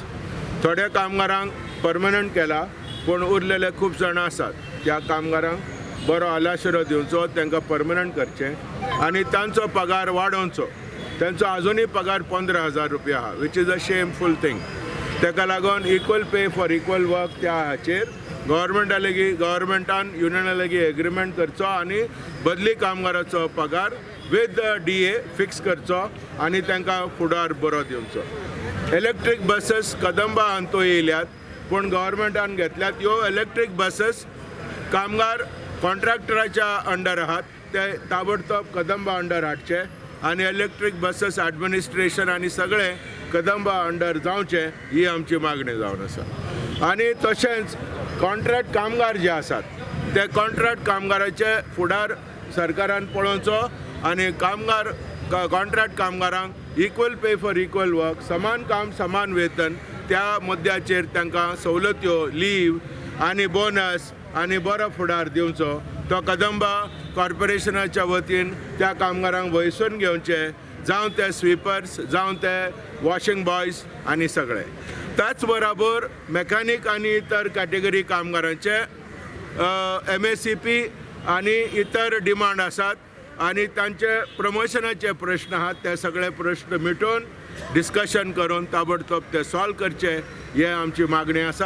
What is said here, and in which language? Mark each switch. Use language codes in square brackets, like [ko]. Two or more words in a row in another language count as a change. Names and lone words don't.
[kok] थोड्या कामगारांक परमनंट केला पूण उरलेले खूब जाणां आसात. त्या कामगारांक बरो आलाशिरो दिवचो, तांकां परमनंट करचें आणि तांचो पगार वाडोवचो. तांचो आजुनूय पगार 15,000 रुपया आहा [en] which is a shameful thing. [kok] ताका लागून [en] equal pay for equal work [kok] त्या हाचेर गव्हर्मेंटान युनियना लागीं एग्रीमेंट करचो आणि बदली कामगाराचो पगार [en] with DA [kok] फिक्स करचो आणि तांकां फुडार बरो दिवचो. इलेक्ट्रीक बसीस कदंबा हांतो येयल्यात पूण गव्हर्मेंटान घेतल्यात. ह्यो इलेक्ट्रीक बसीस कामगार कॉन्ट्रॅक्टराच्या अंडर आहात ते ताबडतोब कदंबा अंडर हाडचे आणि [en] electric buses administration [kok] आणि सगळे कदंबा अंडर जावचे ही आमची मागणी जावन आसा. आणि तशेंच कॉन्ट्रॅक्ट कामगार जे आसात ते कॉन्ट्रॅक्ट कामगाराचे फुडार सरकारान पळोवचो आणि कॉन्ट्रॅक्ट कामगारांक [en] equal pay for equal work [kok] समान काम समान वेतन त्या मुद्द्याचेर तांकां सवलत्यो लीव आणि बोनस आणि बरो फुडार दिवचो. तो कदंबा कॉर्पोरेशनाच्या वतीन त्या कामगारांक वयसून घेवचे, जावं ते स्वीपर्स जावं ते [en] washing boys [kok] आणि सगळे. त्याच बरोबर मेकॅनीक आणि इतर कॅटेगरी कामगारांचे MACP आणि इतर डिमांड आसात आणि तांचे प्रमोशनाचे प्रश्न आहात ते सगळे प्रश्न मिटोवन डिस्कशन करून ताबडतोब ते सॉल्व करचे हे आमची मागणी आसा.